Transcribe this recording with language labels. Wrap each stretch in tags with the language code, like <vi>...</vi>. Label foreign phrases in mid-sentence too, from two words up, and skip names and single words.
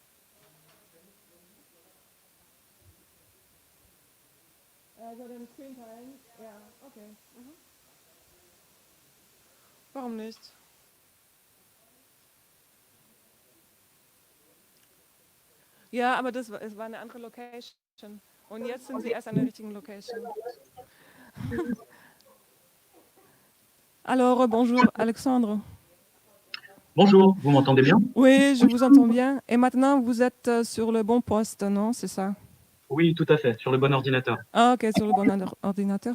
<de>Also den Screen teilen, ja, okay. Warum nicht? Ja, aber es war eine andere Location. Und jetzt sind Sie erst an der richtigen Location.</de> <fr>Alors, bonjour Alexandre. Bonjour, vous m'entendez bien? Oui, je vous entends bien. Et maintenant, vous êtes sur le bon poste, non? C'est ça? Oui, tout à fait, sur le bon ordinateur. Ah, ok, sur le bon ordinateur.</fr>